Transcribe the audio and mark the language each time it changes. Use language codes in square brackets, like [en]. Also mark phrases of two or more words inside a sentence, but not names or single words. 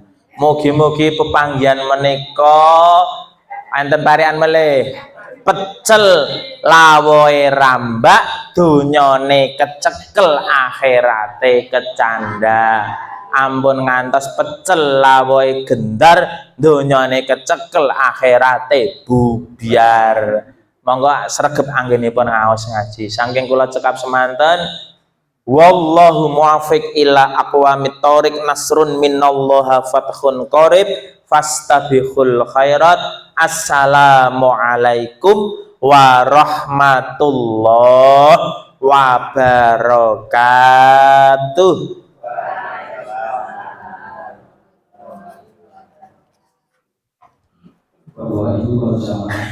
[jv] Mugi-mugi pepanggihan menika enten parikan melih pecel lawoe rambak donyane kecekel akhirate kecanda. Ampun ngantos pecel lawoe gendar donyane kecekel akhirate bubyar. Monggo sregep anggenipun ngaos ngaji. Saking kula cekap semanten [ar] والله الموفق إلى أقوم الطريق نصر من الله وفتح قريب فاستبقوا الخيرات. السلام عليكم ورحمة الله وبركاته. [id] Bapak Ibu bersama